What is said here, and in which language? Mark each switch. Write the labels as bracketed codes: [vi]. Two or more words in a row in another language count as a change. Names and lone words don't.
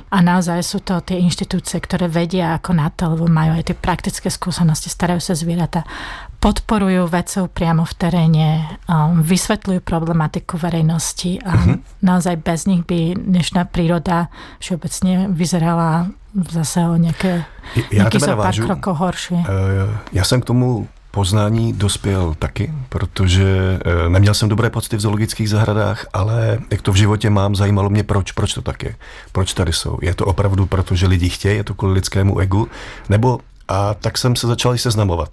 [sk] A naozaj sú to tie inštitúcie, ktoré vedia ako na to, lebo majú aj tie praktické skúsenosti, starajú sa zvieratá, podporujú vedcov priamo v teréne, vysvetľujú problematiku verejnosti a naozaj bez nich by dnešná príroda všeobecne vyzerala zase o nejaký zo pár krokov horšie. [cs] Já jsem k tomu poznání dospěl taky, protože neměl jsem dobré pocity v zoologických zahradách, ale jak to v životě mám, zajímalo mě proč to tak je. Proč tady jsou? Je to opravdu proto, že lidi chtějí, je to kvůli lidskému egu, nebo a tak jsem se začal seznamovat.